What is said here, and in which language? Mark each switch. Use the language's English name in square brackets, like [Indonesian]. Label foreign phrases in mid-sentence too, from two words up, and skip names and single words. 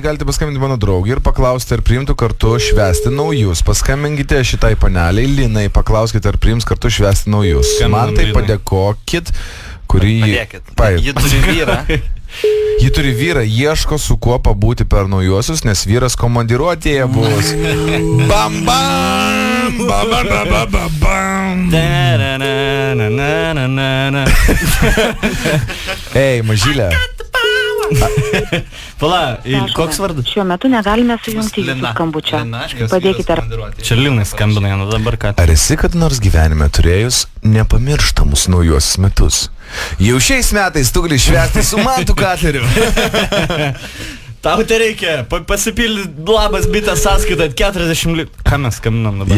[Lithuanian] galite paskambinti mano draugį ir paklausti, ar priimtų kartu švęsti naujus. Paskambinkite šitai paneliai, Linai, paklauskite, ar priims kartu švęsti naujus. Man tai padėkokit, kurį... Ji turi vyrą. Ji turi vyrą, ieško su kuo pabūti per naujuosius, nes vyras komandiruotėje bus. Bam, bam! Bam, bam, bam, bam, bam! Ei, mažylė. Pala, koks vardas? Šiuo metu negalime sujungti jūsų skambučio. Padėkite ar... Čia Linai skambina, nu dabar ką. Ar esi kad nors gyvenime turėjus nepamirštamus naujuosius metus? Jau šiais metais tu gali švęsti su Mantu Katleriu. Tau tai reikia pasipildyti labas bitės sąskaitą 40 Ką mes skambinam dabar?